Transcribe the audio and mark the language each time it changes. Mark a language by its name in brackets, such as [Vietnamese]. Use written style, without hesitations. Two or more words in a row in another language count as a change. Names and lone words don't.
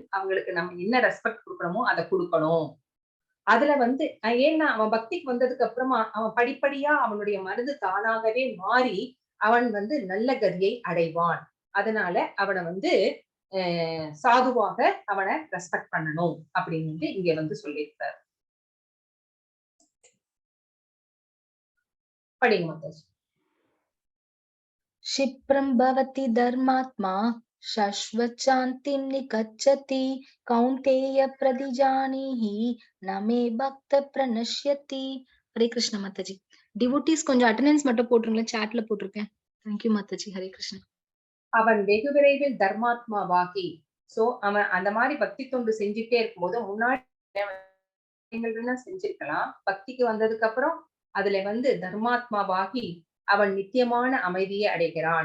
[Tamil] அவங்களுக்கு நம்ம என்ன ரெஸ்பெக்ட் கொடுக்கணுமோ அதை கொடுக்கணும். அதுல ஏன்னா அவன் பக்திக்கு வந்ததுக்கு அப்புறமா அவன் படிப்படியா அவனுடைய மனது தானாகவே மாறி அவன் நல்ல கதியை அடைவான். அதனால அவனை சாதுவாக அவனை ரெஸ்பெக்ட் பண்ணணும் அப்படின்னு இங்க சொல்லியிருக்காரு. படிங்க மாதாஜி. [Sanskrit] क्षिप्रं भवति धर्मात्मा शाश्वतशान्तिं निगच्छति कौन्तेय प्रतिजानीहि न मे भक्त प्रणश्यति. हरे कृष्ण माताजी. [Tamil] डिवोटीज கொஞ்சம் அட்டெண்டன்ஸ் மட்டும் போட்டுருங்க, சாட்ல போட்டுருக்கேன். [English] Thank you [Tamil] மாதாஜி. [Sanskrit] हरे कृष्ण. [Tamil] அவன் வெகு விரைவில் தர்மாத்மாவாகி, சோ அவன் அந்த மாதிரி பக்தி தொண்டு செஞ்சுட்டே இருக்கும்போது முன்னாடி செஞ்சிருக்கலாம், பக்திக்கு வந்ததுக்கு அப்புறம் அதுல தர்மாத்மாவாகி அவன் நித்தியமான அமைதியை அடைகிறான்.